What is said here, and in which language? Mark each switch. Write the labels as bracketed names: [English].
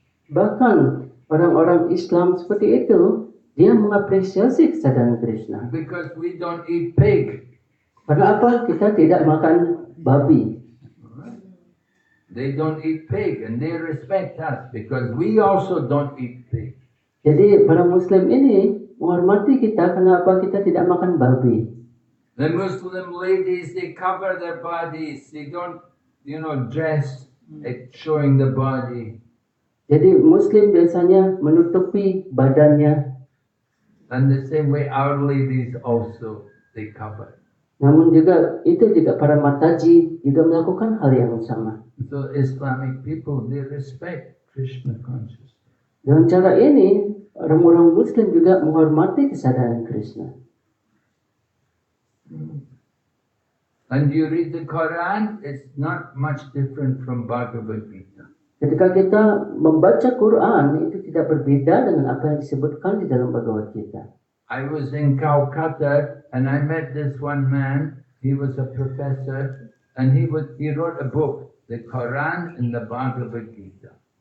[Indonesian] Bahkan orang-orang Islam seperti itu, dia mengapresiasi kesadaran Krishna. [English] because we don't eat pig. [Indonesian] Karena apa? Kita tidak makan babi. [English] They don't eat pig, and they respect us because we also don't eat pig. [Indonesian] Jadi para Muslim ini menghormati kita karena apa? Kita tidak makan babi. [English] The Muslim ladies, they cover their bodies. They don't, dress showing the body. [Indonesian] Jadi Muslim biasanya menutupi badannya. [English] And the same way our ladies also, they cover. [Indonesian] Namun juga para mataji juga melakukan hal yang sama. [English] So Islamic people, they respect Krishna consciousness. [Indonesian] Dengan cara ini, orang-orang Muslim juga menghormati kesadaran Krishna. [English] And you read the Quran, it's not much different from Bhagavad Gita. [Indonesian] Ketika kita membaca Quran, itu tidak berbeda dengan apa yang disebutkan di dalam Bhagavad Gita. [English] I was in Calcutta and I met this one man. He was a professor and he wrote a book, the Quran and the Bhagavad Gita.